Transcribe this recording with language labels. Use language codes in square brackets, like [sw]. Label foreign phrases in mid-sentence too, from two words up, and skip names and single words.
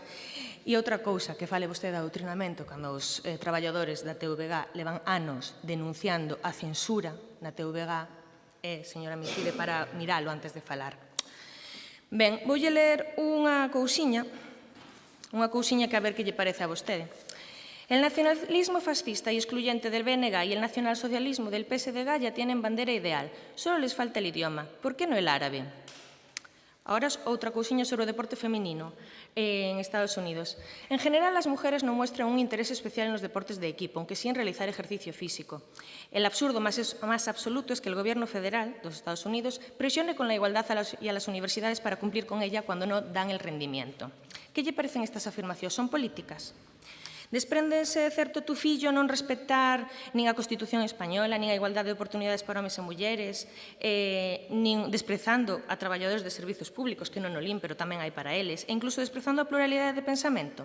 [gl] E outra cousa, que fale vostede de adoctrinamento, cando os traballadores da TVG levan anos denunciando a censura na TVG, señora Meixide, para miralo antes de falar. Ben, voulle ler unha cousiña que a ver que lle parece a vostede. [es] El nacionalismo fascista y excluyente del BNG y el nacionalsocialismo del PSDG ya tienen bandera ideal. Solo les falta el idioma. ¿Por qué no el árabe? [gl] Ahora outra cousiña sobre o deporte feminino en Estados Unidos. [es] En general, las mujeres no muestran un interés especial en los deportes de equipo, aunque sí en realizar ejercicio físico. El absurdo más absoluto es que el gobierno federal de los Estados Unidos presione con la igualdad a las universidades para cumplir con ella cuando no dan el rendimiento. [gl] ¿Qué lle parecen estas afirmacións? Son políticas? Despréndese certo tufillo non respectar nin a Constitución española, nin a igualdade de oportunidades para homes e mulleres, nin desprezando a traballadores de servizos públicos, que non o lin, pero tamén hai para eles, e incluso desprezando a pluralidade de pensamento.